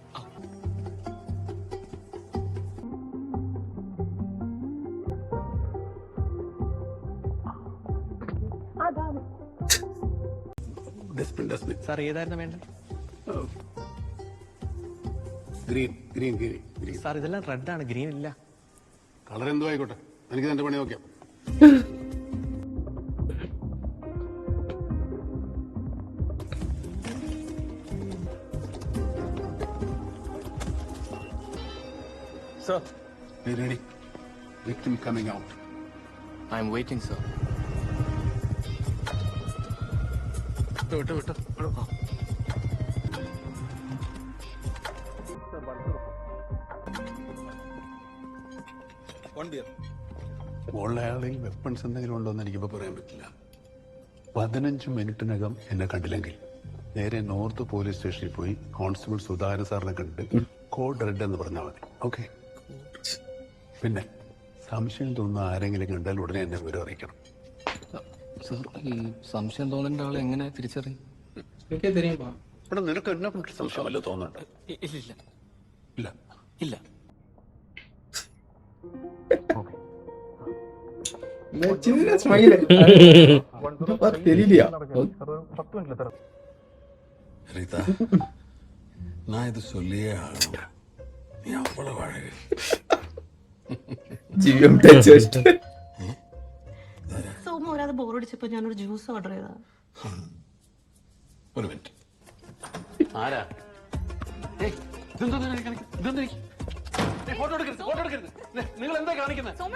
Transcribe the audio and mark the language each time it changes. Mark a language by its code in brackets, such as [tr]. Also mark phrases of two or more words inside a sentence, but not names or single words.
[ml] സാർ ഏതായിരുന്നു വേണ്ട? ഗ്രീൻ. സാർ ഇതെല്ലാം റെഡ് ആണ്, ഗ്രീൻ ഇല്ല. കളർ എന്തോ ആയിക്കോട്ടെ, എനിക്ക് എന്റെ പണി നോക്കാം. [en] Sir, Be ready. Victim coming out. I'm waiting, sir. [ml] വിട്ടോ. മുകളിലെ ആളിൽ വെപ്പൺസ് എന്തെങ്കിലും ഉണ്ടോ എന്ന് എനിക്കിപ്പോൾ പറയാൻ പറ്റില്ല. 15 മിനിറ്റിനകം എന്നെ കണ്ടില്ലെങ്കിൽ നേരെ നോർത്ത് പോലീസ് സ്റ്റേഷനിൽ പോയി കോൺസ്റ്റബിൾ സുധാകരൻ സാറിനെ കണ്ടിട്ട് [en] code red [ml] എന്ന് പറഞ്ഞാൽ മതി. ഓക്കെ? പിന്നെ സംശയം തോന്നുന്ന ആരെങ്കിലും കണ്ടാൽ ഉടനെ എന്നെ വിവരം അറിയിക്കണം. സർ, ഈ സംശയം തോന്നേണ്ട ആളെ എങ്ങനെ തിരിച്ചറിയും? എനിക്കേ தெரியும்பா. ഇവിടെ നിനക്ക് എന്നെ പറ്റി സംശയം വല്ല തോന്നുന്നുണ്ട്? ഇല്ല. ഇല്ല. ഇല്ല. [ta] சின்ன ஸ்மைல் தெரியலையா? ரீதா, நான் இது சொல்லியே ஆகணும். நீ அவ்வளவு அழகு. [ml] ജീവിതം ടച്ച് വെച്ചിട്ട് സോമ ഒരാതെ ബോറടിച്ചപ്പോ ഞാനൊരു ജ്യൂസ് ഓർഡർ ചെയ്താ. ഒരു മിനിറ്റ്. ആരാ? നിങ്ങൾ എന്താ കാണിക്കുന്നത്?